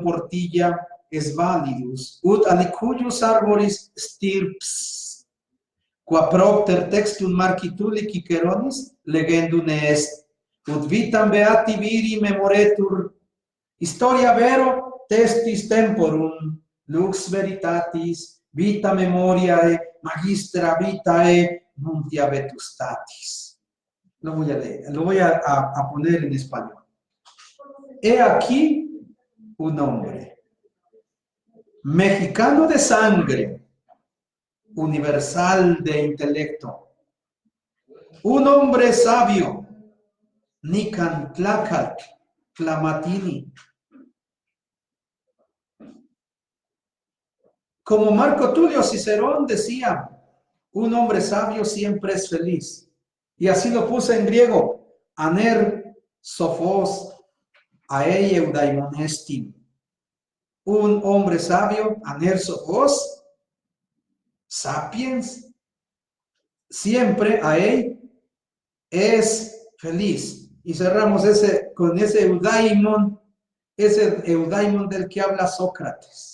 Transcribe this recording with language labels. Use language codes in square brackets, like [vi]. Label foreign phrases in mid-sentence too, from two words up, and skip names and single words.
[la] Portilla es validus, ut alicujus arboris stirps, qua propter textum Marcituli Ciceronis legendum ne est, ut vitam beati viri memoretur, historia vero testis temporum, lux veritatis, vita memoriae, magistra vitae, nuntia vetustatis. [es] Lo voy a leer, lo voy a poner en español. He aquí un hombre, mexicano de sangre, universal de intelecto, un hombre sabio, [nah] Nicantlacat, Clamatini. [es] Como Marco Tulio Cicerón decía, un hombre sabio siempre es feliz. Y así lo puse en griego, [el] ἀνὴρ σοφὸς ἀεὶ εὐδαίμων ἐστί. [es] Un hombre sabio, [el] ἀνὴρ σοφός, [es] sapiens, siempre aei es feliz. Y cerramos con ese eudaimon del que habla Sócrates.